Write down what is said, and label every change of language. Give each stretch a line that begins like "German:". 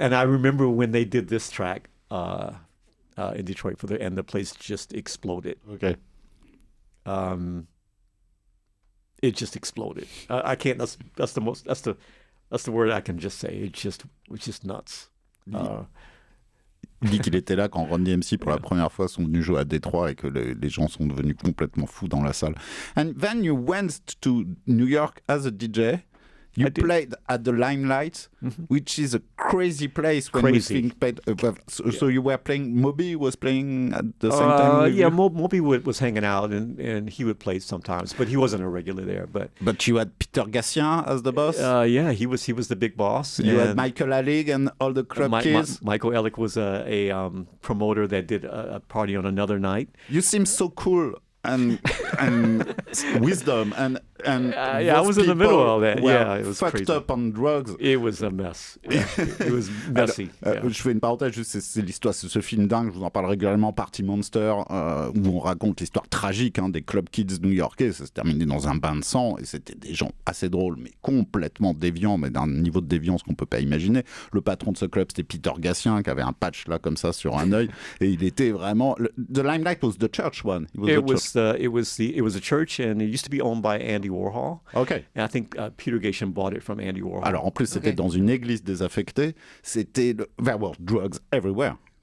English: And I remember when they did this track in Detroit and the place just exploded. Okay. It just exploded. I can't. That's the word I can just say. It's just nuts.
French: Il dit qu'il était là quand Run DMC pour la première fois sont venus jouer à Détroit et que les gens sont devenus complètement fous dans la salle.
English: And then you went to New York as a DJ. You played at the Limelight, which is a crazy place when you think. So you were playing. Moby was playing at the same time. Yeah, Moby was hanging out, and he would play sometimes, but he wasn't a regular there. But you had Peter Gassien as the boss. Yeah, he was the big boss. You had Michael Alec and all the club kids. Michael Alec was a promoter that did a party on another night. You seem so cool. And wisdom and I was in the middle of all that. Yeah, it was fucked crazy. Up on drugs. It was a mess. Yeah, it was messy.
French: Je fais une parenthèse, c'est l'histoire, c'est ce film dingue, je vous en parle régulièrement, Party Monster, où on raconte l'histoire tragique des club kids new-yorkais. Ça se terminait dans un bain de sang et c'était des gens assez drôles, mais complètement déviants, mais d'un niveau de déviance qu'on peut pas imaginer. Le patron de ce club, c'était Peter Gassien, qui avait un patch là comme ça sur un œil, et il était vraiment.
English: The Limelight was the church one. It was a church, and it used to be owned by Andy Warhol. Okay. And I think Peter Gassien bought it from Andy Warhol.
French: Alors en plus c'était dans une église désaffectée.
English: There were drugs everywhere.